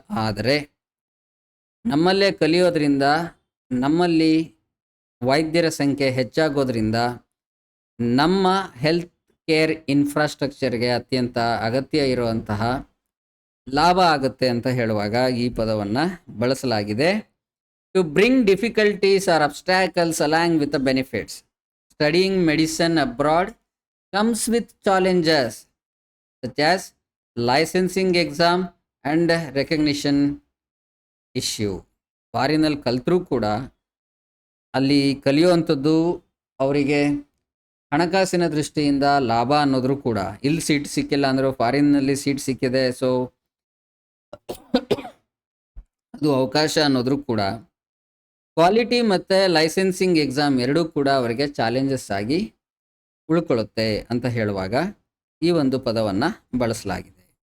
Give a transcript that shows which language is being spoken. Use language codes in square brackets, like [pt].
[kn] ಆದರೆ ನಮ್ಮಲ್ಲೇ ಕಲಿಯೋದ್ರಿಂದ, ನಮ್ಮಲ್ಲಿ ವೈದ್ಯರ ಸಂಖ್ಯೆ ಹೆಚ್ಚಾಗೋದ್ರಿಂದ ನಮ್ಮ ಹೆಲ್ತ್ ಕೇರ್ ಇನ್ಫ್ರಾಸ್ಟ್ರಕ್ಚರ್ಗೆ ಅತ್ಯಂತ ಅಗತ್ಯ ಇರುವಂತಹ ಲಾಭ ಆಗುತ್ತೆ ಅಂತ ಹೇಳುವಾಗ ಈ ಪದವನ್ನು ಬಳಸಲಾಗಿದೆ. [en] To bring difficulties or obstacles along with the benefits. Studying medicine abroad comes with challenges such as licensing exam and recognition issue. [kn] ಫಾರಿನಲ್ಲಿ ಕಲಿತರೂ ಕೂಡ ಅಲ್ಲಿ ಕಲಿಯುವಂಥದ್ದು ಅವರಿಗೆ ಹಣಕಾಸಿನ ದೃಷ್ಟಿಯಿಂದ ಲಾಭ ಅನ್ನೋದ್ರೂ ಕೂಡ, ಇಲ್ಲಿ ಸೀಟ್ ಸಿಕ್ಕಿಲ್ಲ ಅಂದರೂ ಫಾರಿನ್ನಲ್ಲಿ ಸೀಟ್ ಸಿಕ್ಕಿದೆ, ಸೊ ಅದು ಅವಕಾಶ ಅನ್ನೋದ್ರೂ ಕೂಡ ಕ್ವಾಲಿಟಿ ಮತ್ತು ಲೈಸೆನ್ಸಿಂಗ್ ಎಕ್ಸಾಮ್ ಎರಡೂ ಕೂಡ ಅವರಿಗೆ ಚಾಲೆಂಜಸ್ ಆಗಿ ಉಳ್ಕೊಳ್ಳುತ್ತೆ ಅಂತ ಹೇಳುವಾಗ ಈ ಒಂದು ಪದವನ್ನು ಬಳಸಲಾಗಿದೆ.